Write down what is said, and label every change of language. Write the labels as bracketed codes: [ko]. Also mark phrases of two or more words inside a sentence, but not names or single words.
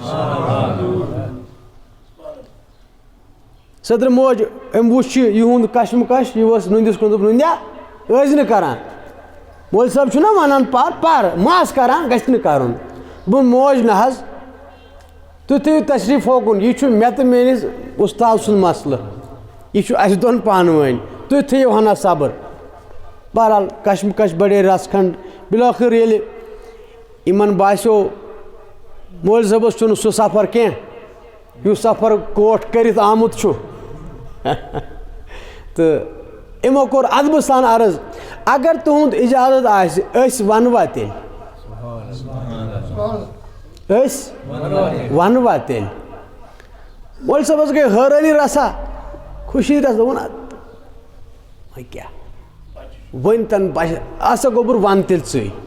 [ks] صدرٕ موج أمۍ وٕچھ یِہُنٛد کشمکش یہِ اوس نُندِس کُن دوٚپ نُندیا ٲسۍ نہٕ کران مولوی صٲب چھُنہ وَنان پر ما آسہٕ کران گژھِ نہٕ کَرُن بہٕ موج نہ حظ تُہۍ تھٲیِو تشریٖف ہوکُن یہِ چھُ مےٚ تہٕ میٲنِس اُستاد سُنٛد مسلہٕ یہِ چھُ اَسہِ دۄن پانہٕ ؤنۍ تُہۍ تھٲیِو ہنا صبر بہرحال کشمکش بڑے رَژھ کھنٛڈ بِلٲخٕر ییٚلہِ یِمن باسیو مولوی صٲبَس چھُنہٕ سُہ سفر کینٛہہ یُس سفر کوٹھ کٔرِتھ آمُت چھُ تہٕ یِمو کوٚر اَدبہٕ سان عرض اگر تُہُنٛد اِجازت آسہِ أسۍ وَنوا تیٚلہِ أسۍ وَنوا تیٚلہِ مولوی صٲبَس گٔے حٲرٲنی رَژھا خوشی رَژھ دوٚپُن وۄنۍ کیٛاہ وۄنۍ تَن باسہِ اَسا گوٚبُر وَن تیٚلہِ ژٕے